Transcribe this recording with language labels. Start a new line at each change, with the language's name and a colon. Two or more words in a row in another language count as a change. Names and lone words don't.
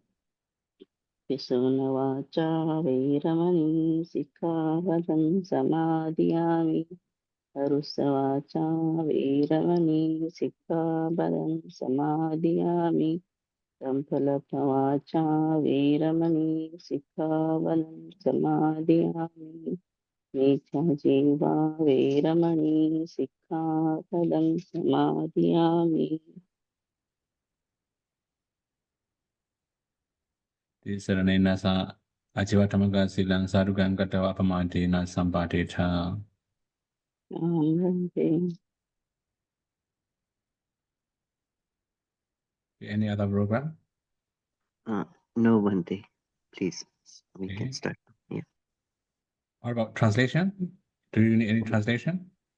Pali: पिशुनवाचा वेरमणि सिक्खापदं समादयामि हरुषवाचा वेरमणि सिक्खापदं समादयामि संफलवाचा वेरमणि सिक्खापदं समादयामि मिथ्याजीवा वेरमणि सिक्खापदं समादयामि Saranena sa Ajivatamaga silang sadugang katawa pamati na sampatita.
English: Any other program? No, Bhante. Please, we Okay. can start. Yeah. What about translation? Do you need any translation?